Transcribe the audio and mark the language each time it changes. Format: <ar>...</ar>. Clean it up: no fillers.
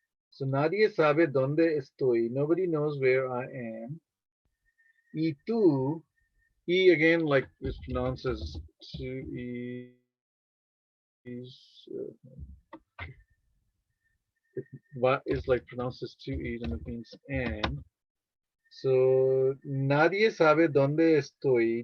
<es>So nadie sabe donde estoy.</es> <en>Nobody knows where I am.</en> <es>Y tú,</es> <en>E again, like this pronounces two E's. It is like pronounces two E's and it means and.</en> <es>So, nadie sabe dónde estoy.</es>